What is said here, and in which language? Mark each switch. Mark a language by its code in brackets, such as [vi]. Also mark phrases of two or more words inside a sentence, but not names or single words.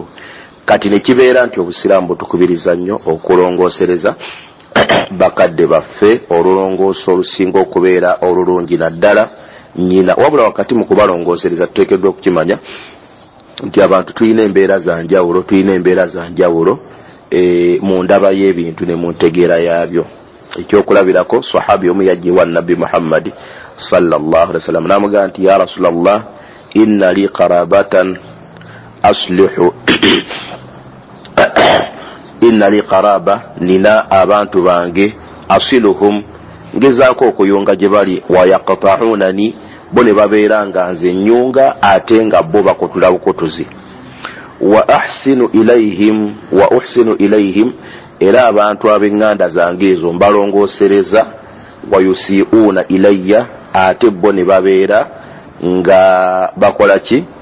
[lg] Kati ne kibeera nti obusiraamu butukubiriza nnyo okulongoosereza bakadde baffe, olulongoosa olusinga okubeera olulungi naddala nnyina, wabula wakati mu kubalongoosereza tuteekeddwa okukimanya nti abantu tulina embeera za njawulo, mu ndaba y'ebintu ne mu ntegeera yaabyo. Ekyokulabirako, sahabi omu yajjiwa Nabbi Muhammad [ar] صلى الله عليه وسلم [lg] n'amugamba nti [ar] يا رسول الله إن لي قرابة أصله إن لي قرابة [lg] nina abantu bange asiluhum ngezaako okuyunga gye bali [ar] ويقطعونني [lg] bo ne babeera nga nze nyunga ate nga bo bakutula bukutuzi wa [ar] أحسن إليهم [lg] era abantu ab'eŋŋanda zange ezo mbalongoosereza [ar] ويسيئون إلي [lg] ate bo ne babeera nga bakola ki